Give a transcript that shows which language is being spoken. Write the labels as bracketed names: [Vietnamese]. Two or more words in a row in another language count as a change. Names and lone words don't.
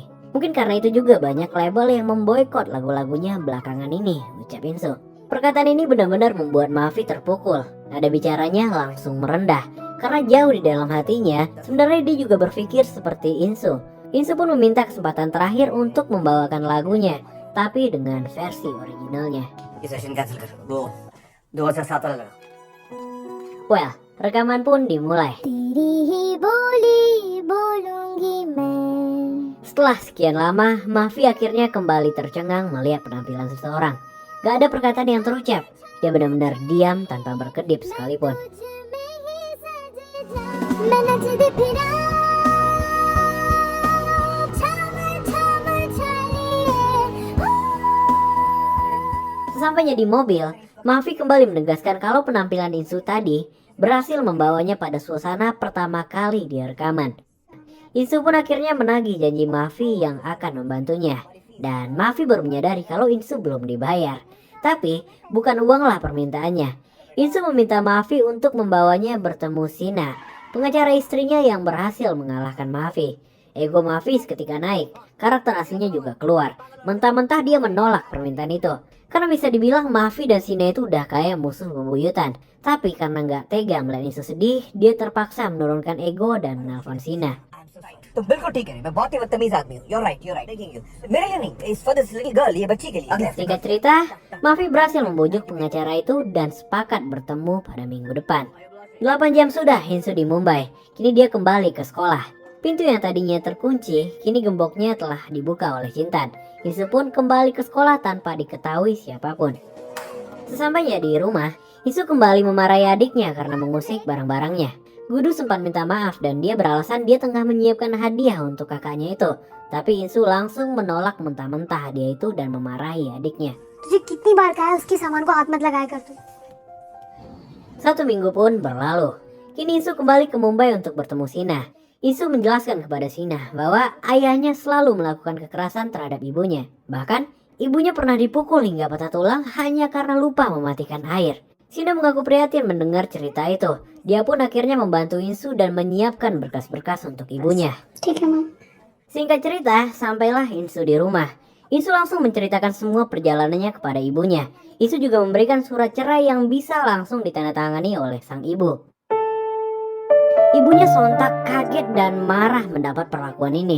[Indonesian] Mungkin karena itu juga banyak label yang memboikot lagu-lagunya belakangan ini, ucap Insu. Perkataan ini benar-benar membuat Mahafi terpukul. Nada bicaranya langsung merendah. Karena jauh di dalam hatinya, sebenarnya dia juga berpikir seperti Insu. Insu pun meminta kesempatan terakhir untuk membawakan lagunya, tapi dengan versi originalnya. [Hindi] ये [English] session cancel [Hindi] कर वो 2007 लगा [English] Well, [Indonesian] rekaman pun dimulai. [Hindi] तेरी ही बोली बोलूंगी मैं. [Indonesian] Setelah sekian lama, Mahafi akhirnya kembali tercengang melihat penampilan seseorang. Gak ada perkataan yang terucap. Dia benar-benar diam tanpa berkedip sekalipun. [Punjabi] मैं नचदी फिरा छम छम चलिए. [Indonesian] Sesampainya di mobil, Mahafi kembali menegaskan kalau penampilan Insu tadi berhasil membawanya pada suasana pertama kali dia rekaman. Insu pun akhirnya menagih janji Mahafi yang akan membantunya. Dan Mahafi baru menyadari kalau Insu belum dibayar. Tapi bukan uanglah permintaannya. Insu meminta Mahafi untuk membawanya bertemu Sina, pengacara istrinya yang berhasil mengalahkan Mahafi. Ego Mahafi seketika naik, karakter aslinya juga keluar. Mentah-mentah dia menolak permintaan itu. Karena bisa dibilang Mahafi dan Sina itu udah kayak musuh bebuyutan. Tapi karena nggak tega melihat Insu sedih, dia terpaksa menurunkan ego dan menelpon Sina. [Hindi] तो बिल्कुल ठीक है मैं बहुत ही बदतमीज आदमी हूँ [English] you're right thank you [Hindi] मेरे लिए नहीं [English] it's for this little girl [Hindi] ये बच्ची के लिए अगले [Indonesian] Singkat cerita, Mahafi berhasil membujuk pengacara itu dan sepakat bertemu pada minggu depan. 8 jam sudah Insu di Mumbai. Kini dia kembali ke sekolah. Pintu yang tadinya terkunci, kini gemboknya telah dibuka oleh Chintan. Insu pun kembali ke sekolah tanpa diketahui siapapun. Sesampainya di rumah, Insu kembali memarahi adiknya karena mengusik barang-barangnya. Gudu sempat minta maaf dan dia beralasan dia tengah menyiapkan hadiah untuk kakaknya itu. Tapi Insu langsung menolak mentah-mentah hadiah itu dan memarahi adiknya. [Hindi] तुझे कितनी बार कहा है उसके सामान को हाथ मत लगाया कर तू. [Indonesian] 1 minggu pun berlalu. Kini Insu kembali ke Mumbai untuk bertemu Sina. Insu menjelaskan kepada Sina bahwa ayahnya selalu melakukan kekerasan terhadap ibunya. Bahkan, ibunya pernah dipukul hingga patah tulang hanya karena lupa mematikan air. Sina mengaku prihatin mendengar cerita itu. Dia pun akhirnya membantu Insu dan menyiapkan berkas-berkas untuk ibunya. [Hindi] ठीक है मैम। [Indonesian] Singkat cerita, sampailah Insu di rumah. Insu langsung menceritakan semua perjalanannya kepada ibunya. Insu juga memberikan surat cerai yang bisa langsung ditandatangani oleh sang ibu. Ibunya sontak kaget dan marah mendapat perlakuan ini.